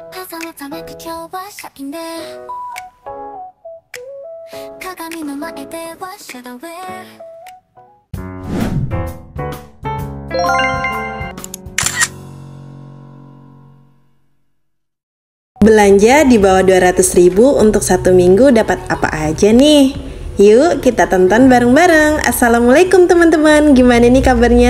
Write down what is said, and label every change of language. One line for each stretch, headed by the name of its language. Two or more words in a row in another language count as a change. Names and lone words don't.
Japanese: 重ねためく今日はシャイね鏡の前ではシャドウウェア
Indonesian: Belanja di bawah 200.000 untuk satu minggu dapat apa aja nih? Yuk kita tonton bareng-bareng. Assalamualaikum teman-teman, gimana nih kabarnya?